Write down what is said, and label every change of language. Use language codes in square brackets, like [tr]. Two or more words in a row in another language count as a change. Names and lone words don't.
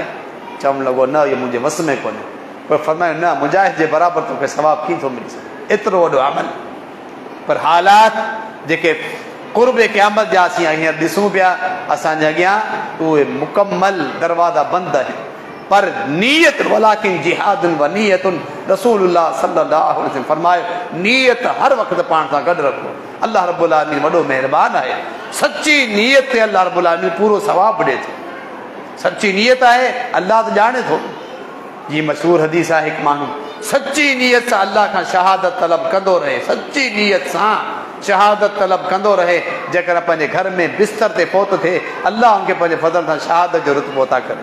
[sd] चवणु लॻो न, इहो मुंहिंजे वस में कोन्हे। पर फरमायो न, मुजाहिद जे बराबरि तोखे सवाबु कीअं थो मिली सघे, एतिरो वॾो अमल। पर हालात जेके क़ुर्ब क़यामत जा असीं हींअर ॾिसूं पिया असांजे अॻियां, उहे मुकमल दरवाज़ा बंदि आहिनि। पर नीयत [ar] ولكن جهاد ونية, [sd] रसूलुल्लाह [ar] صلى الله عليه وسلم [sd] फरमायो नीयत हर वक़्तु पाण सां गॾु रखो। [ar] الله رب العالمين [sd] वॾो महिरबान आहे, सची नीयत ते [ar] الله رب العالمين [sd] पूरो सवाबु ॾिए थो। सची नीयत आहे, अल्लाह त ॼाणे थो। जी मशहूर हदीस आहे, हिकु माण्हू सची नीयत सां अल्लाह खां शहादत तलब कंदो रहे, सची नीयत सां शहादत तलब कंदो रहे, जेकर पंहिंजे घर में बिस्तर ते पहुत थिए, अल्लाह उनखे पंहिंजे फज़ल सां शहादत जो रुतबो अता करे।